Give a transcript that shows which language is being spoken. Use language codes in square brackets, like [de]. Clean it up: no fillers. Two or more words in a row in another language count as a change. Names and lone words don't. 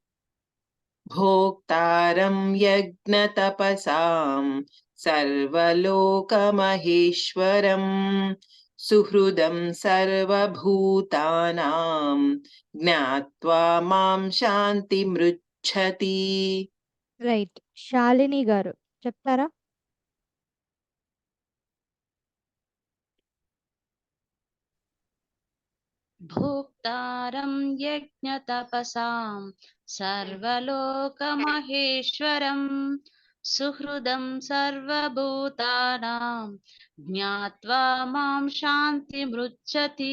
[sa] भोक्तारं यज्ञतपसां सर्वलोकमहेश्वरं सुहृदं सर्वभूतानां ज्ञात्वा मां शान्तिमृच्छति. [te] రైట్. శాలిని గారు చెప్తారా? [sa] భోక్తారం యజ్ఞతపసాం సర్వలోకమహేశ్వరం సుహృదం సర్వభూతానాం జ్ఞాత్వా మాం శాంతిమృచ్చతి.